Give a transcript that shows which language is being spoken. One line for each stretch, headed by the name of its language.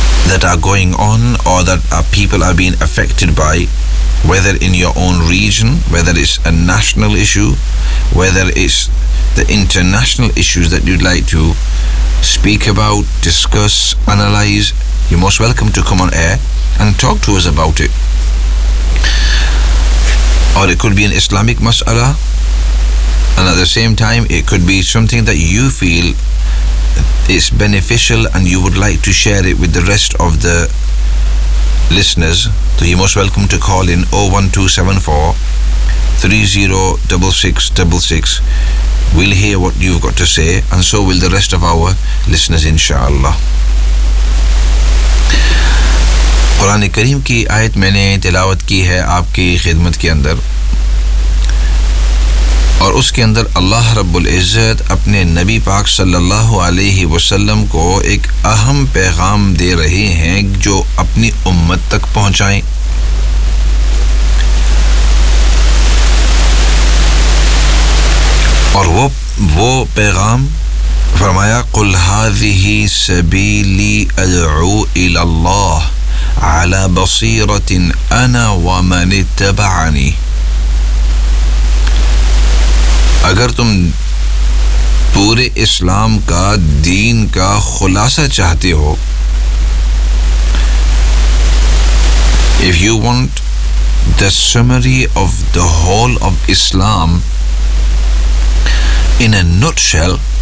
English: that are going on or that our people are being affected by, whether in your own region, whether it's a national issue, whether it's the international issues that you'd like to speak about, discuss, analyze, you're most welcome to come on air and talk to us about it. Or it could be an Islamic mas'ala, and at the same time it could be something that you feel it's beneficial and you would like to share it with the rest of the listeners, so you're most welcome to call in 01274-306666. We'll hear what you've got to say and so will the rest of our listeners, inshallah.
Urdu: قرآن کریم کی آیت میں نے تلاوت کی ہے آپ کی خدمت کے اندر اور اس کے اندر اللہ رب العزت اپنے نبی پاک صلی اللہ علیہ وسلم کو ایک اہم پیغام دے رہے ہیں جو اپنی امت تک پہنچائیں اور وہ پیغام فرمایا
Arabic: قل هذه سبيلي ادعو الى الله على بصيرة انا ومن اتبعني.
Urdu: اگر تم پورے اسلام کا دین کا خلاصہ چاہتے ہو,
English: if you want the summary of the whole of Islam in a nutshell,